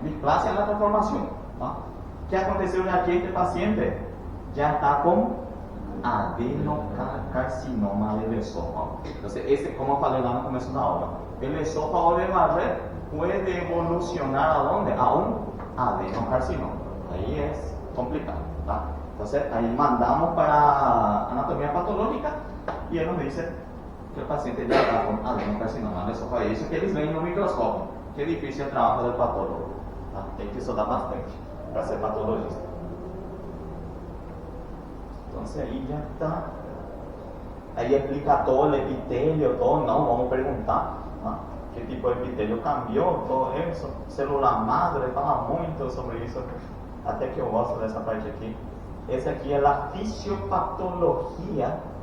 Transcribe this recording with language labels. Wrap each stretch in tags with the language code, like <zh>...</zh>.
<pt>Displasia é a transformação. Tá? O que aconteceu já que este paciente já está com adenocarcinoma</pt> <es>del esófago.</es> <pt>Então, esse, como eu falei lá no começo da aula, o esófago de Barrett pode evolucionar a onde? A um adenocarcinoma. Aí é complicado, tá?</pt> <es>Entonces ahí mandamos para anatomía patológica y él nos dice que el paciente ya está con adenocarcinoma no esofágico.</es> <pt>Isso que eles veem no microscópio. Que é difícil o trabalho do patólogo. Tá? Tem que estudar bastante para ser patologista.</pt> <es>Entonces ahí ya está. Ahí explica todo el epitelio, todo. No, vamos a preguntar qué tipo de epitelio cambió, todo eso.</es> <pt>Célula madre, fala muito sobre isso. Até que eu gosto dessa parte aqui. Esse aqui é a fisiopatologia.</pt>